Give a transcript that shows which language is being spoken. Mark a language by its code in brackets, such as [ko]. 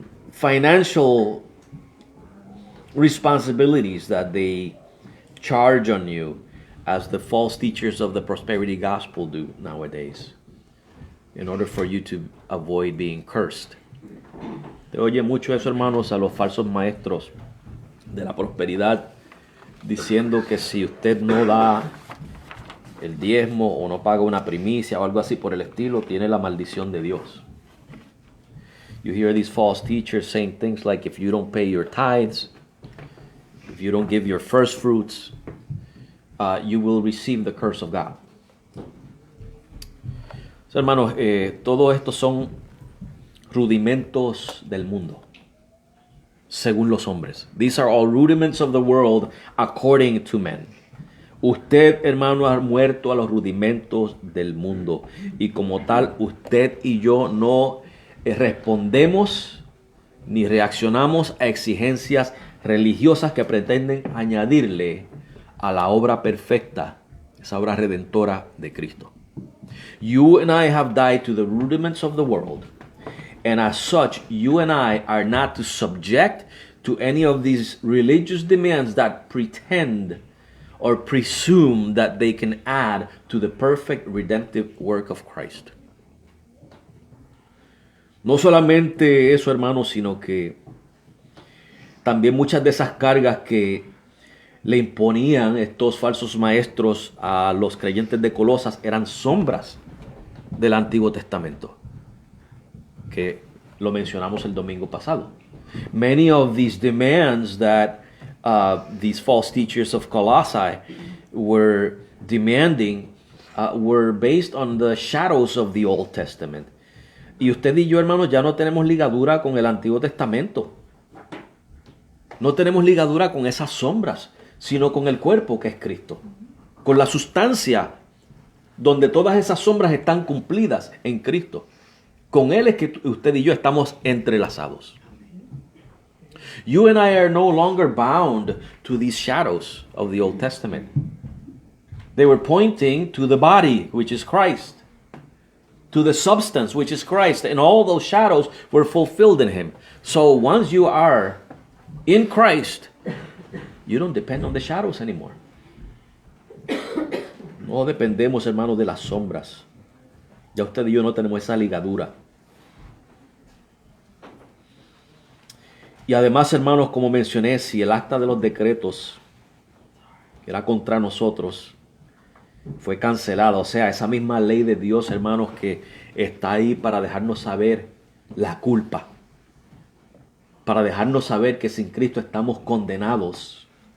[en] Financial responsibilities that they charge on you, as the false teachers of the prosperity gospel do nowadays, in order for you to avoid being cursed. [es] Te oye mucho eso, hermanos, a los falsos maestros de la prosperidad, diciendo que si usted no da el diezmo o no paga una primicia o algo así por el estilo, tiene la maldición de Dios. [en] You hear these false teachers saying things like, if you don't pay your tithes, if you don't give your first fruits, you will receive the curse of God. [es] So, hermanos, todo esto son rudimentos del mundo, según los hombres. [en] These are all rudiments of the world according to men. [es] Usted, hermano, ha muerto a los rudimentos del mundo. Y como tal, usted y yo no respondemos ni reaccionamos a exigencias religiosas que pretenden añadirle a la obra perfecta, esa obra redentora de Cristo. [en] You and I have died to the rudiments of the world. And as such, you and I are not to subject to any of these religious demands that pretend or presume that they can add to the perfect redemptive work of Christ. [es] No solamente eso, hermanos, sino que también muchas de esas cargas que le imponían estos falsos maestros a los creyentes de Colosas eran sombras del Antiguo Testamento, que lo mencionamos el domingo pasado. [en] Many of these demands that these false teachers of Colossae were demanding were based on the shadows of the Old Testament. [es] Y usted y yo, hermanos, ya no tenemos ligadura con el Antiguo Testamento. No tenemos ligadura con esas sombras, sino con el cuerpo que es Cristo. Con la sustancia donde todas esas sombras están cumplidas en Cristo. Con Él es que usted y yo estamos entrelazados. [en] You and I are no longer bound to these shadows of the Old Testament. They were pointing to the body, which is Christ. To the substance, which is Christ. And all those shadows were fulfilled in Him. So once you are in Christ, you don't depend on the shadows anymore. [es] No dependemos, hermanos, de las sombras. Ya usted y yo no tenemos esa ligadura. Y además, hermanos, como mencioné, si el acta de los decretos que era contra nosotros fue cancelada, o sea, esa misma ley de Dios, hermanos, que está ahí para dejarnos saber la culpa, para dejarnos saber que sin Cristo estamos condenados.